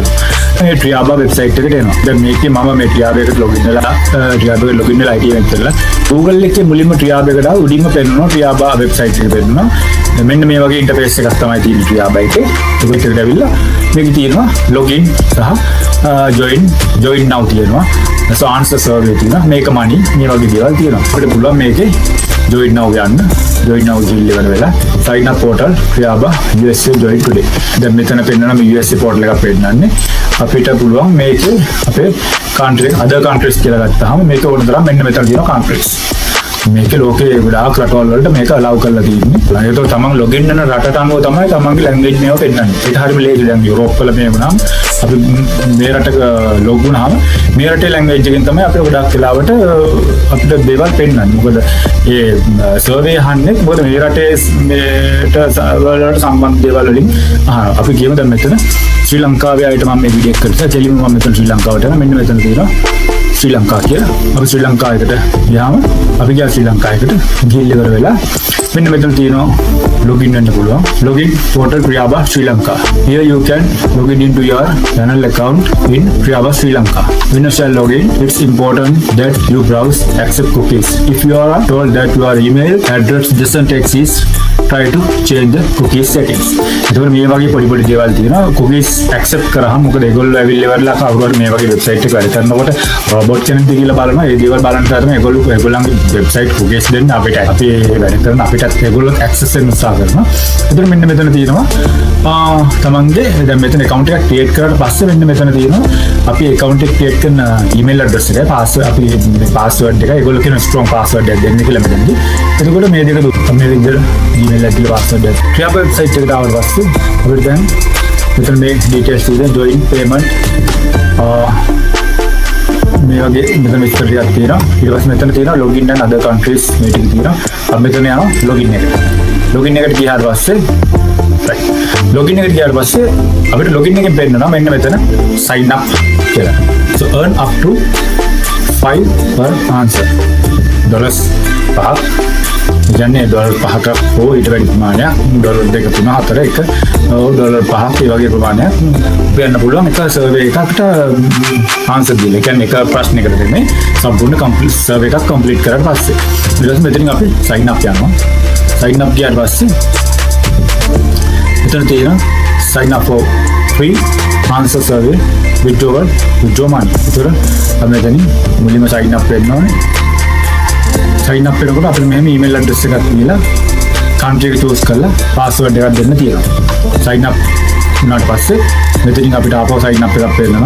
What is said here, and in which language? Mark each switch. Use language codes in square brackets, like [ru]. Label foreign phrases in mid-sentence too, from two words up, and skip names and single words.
[si] මේ Priyaba වෙබ්සයිට් එකට එනවා. දැන් මේකේ මම මේ Priyaba එකට ලොගින් වෙලා IT එකෙන් කරලා Google එකේ මුලින්ම Priyaba එකට ආව උඩින්ම පෙන්නනවා Priyaba වෙබ්සයිට් එක පෙන්නනවා. මෙන්න මේ වගේ ඉන්ටර්ෆේස් එකක් තමයි තියෙන්නේ Priyaba එකේ. ඒක එකට ඇවිල්ලා මේකේ තියෙනවා login සහ [en] join now [si] තියෙනවා. [en] so answer survey [si] තියෙනවා. [en] make money [si] මේ වගේ දේවල් තියෙනවා. අපිට පුළුවන් මේකේ [en] join now [si] යන්න. [en] join now [si] ඉවර වෙලා [en] sign up portal Priyaba USA join today. [si] දැන් මෙතන පෙන්නන මේ USA portal එකක් පෙන්නන්නේ. අපිට පුළුවන් මේකේ අපේ [en] country other countries [si] කියලා ගත්තාම මේක ඕන තරම් මෙන්න මෙතන තියෙනවා countries. මේක ලෝකේ ගොඩාක් රටවල් වලට මේක allow කරලා තියෙන්නේ. ඒක තමන් login වෙන රටට අනුව තමයි තමන්ගේ language මේව පෙන්නන්නේ. ඒක හරියම ලේසි. දැන් යුරෝප් වල මේ වුණාම අපි මේ රටක log වුණාම මේ රටේ language එකෙන් තමයි අපිට ගොඩාක් වෙලාවට අපිට දේවල් පෙන්නන්නේ. මොකද ඒ survey අහන්නේ මොකද මේ රටේ මේට වලට සම්බන්ධ දේවල් වලින් අහනවා. අපි කියමු දැන් මෙතන ශ්‍රී ලංකාවේ අයට මම මේ වීඩියෝ එක කරලා කෙලින්ම මම මෙතන ශ්‍රී ලංකාවට යනවා. මෙන්න මෙතන තියෙනවා ශ්‍රී ලංකා කියලා. අපි ශ්‍රී ලංකාවකට ගියාම අපි ගියා ශ්‍රී ලංකාවකට ගිහිල්ලා ඉවර වෙලා මෙන්න මෙතන තියෙනවා login වෙන්න පුළුවන්. [en] login portal Priyaba Sri Lanka. Here you can login into your channel account in Priyaba Sri Lanka. When you shall login, it's important that you browse accept cookies. If you are told that your email address doesn't exist, try to change the cookies settings. [si] එතකොට මේ වගේ පොඩි දේවල් තියෙනවා. [en] cookies accept [si] කරාම මොකද ඒගොල්ලෝ ඇවිල්ලා ඉවරලා කවුරුහරි මේ වගේ වෙබ්සයිට් එක වැඩ කරනකොට රොබෝට් කෙනෙක්ද කියලා බලනවා. ඒ දේවල් බලන්න තමයි ඒගොල්ලන්ගේ [en] website cookies [si] දෙන්න අපිට අපි වැඩ කරන අපිටත් ඒගොල්ලෝ access වෙන්න උත්සාහ කරනවා. එතකොට මෙන්න මෙතන තියෙනවා තමන්ගේ දැන් මෙතන account එකක් create කරාට පස්සේ මෙන්න මෙතන තියෙනවා අපි account එක create කරන [en] email address [si] එකයි password අපි මේ password එක ඒගොල්ලෝ කියන [en] strong password [si] එකක් දෙන්න කියලා මෙතනදී. එතකොට මේ දෙක මේ විදිහට email ඇතුළේ password එක Priyaba website එකට ආවට පස්සේ අපිට දැන් මෙතන මේ details තියෙනවා [en] join payment [si] මේ වගේ මෙතන විස්තර ටිකක් තියෙනවා. ඊට පස්සේ මෙතන තියෙනවා [en] login and other countries [si] මේ ටික තියෙනවා. අපි මෙතන යනවා login එකට. login එකට ගියාට පස්සේ [en] right login [si] එකට ගියාට පස්සේ අපිට login එකෙන් පෙන්නනවා මෙන්න මෙතන [en] sign up [si] කියලා. [en] so earn up to 5 per answer. [si] $5 කියන්නේ $5ක් හෝ ඊට වැඩි ප්‍රමාණයක් $2 3 4 එක $5ක් ඒ වගේ ප්‍රමාණයක් වෙන්න පුළුවන් එක සර්වේ එකකට ආන්සර් දීලා. කියන්නේ එක ප්‍රශ්නයකට දෙන්නේ සම්පූර්ණ [en] complete survey [si] එකක් කම්ප්ලීට් කරලා පස්සේ ඊට පස්සේ මෙතනින් අපි [en] sign up [si] යනවා. [en] sign up [si] ගියාට පස්සේ මෙතන තියෙනවා [en] sign up for free answer survey withdraw money. [si] ඒතර අපි මෙතනින් මුලින්ම [en] sign up [si] වෙන්න ඕනේ. [en] sign up [si] වෙනකොට අපිට මෙහෙම [en] email address [si] එකක් දීලා country එක choose කරලා password එකක් දෙන්න තියෙනවා. [en] sign up [si] වුණාට පස්සේ මෙතනින් අපිට ආපහු [en] sign up [si] එකක් පෙන්නනවා.